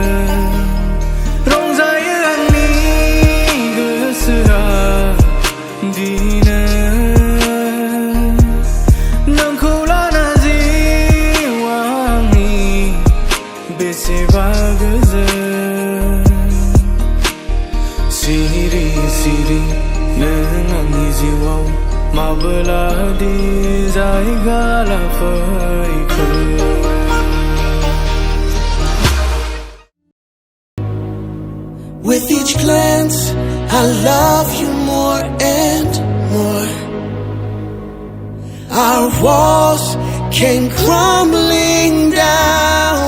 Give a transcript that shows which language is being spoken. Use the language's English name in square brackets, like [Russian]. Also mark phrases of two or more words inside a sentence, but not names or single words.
[Bodo] रंजायो आंनि गोसोआ दिनै नोंखौ लाना जिउ आंनि बेसेबा गोजोन सिरि सिरि नों आंनि जिउआव माबोलादि जायगा लाफैखो [English] With each glance, I love you more and more. Our walls came crumbling down.